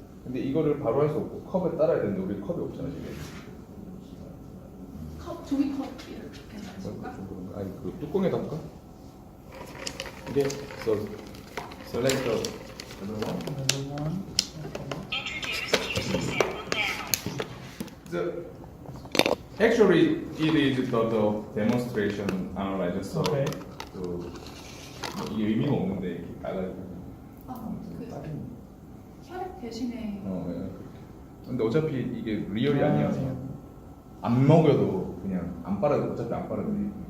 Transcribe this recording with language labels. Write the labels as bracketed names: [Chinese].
[Korean] 근데 이거를 바로 할 수 없고 컵에 따라야 되는데 우리 컵이 없잖아 지금. 컵, 종이컵 이렇게 괜찮을까? 아니 그 뚜껑에 담까? [English] Okay, so select the other one. Level 1. Introduce QC sample now. The, actually, it is the demonstration analyzer. So, Okay. [Korean] 또 이게 의미가 없는데 이렇게 깔아주고. 그 혈액 대신에 예, 그렇게. 근데 어차피 이게 리얼이 아니야. 안 먹여도 그냥 안 빨아도 어차피 안 빨아도 돼.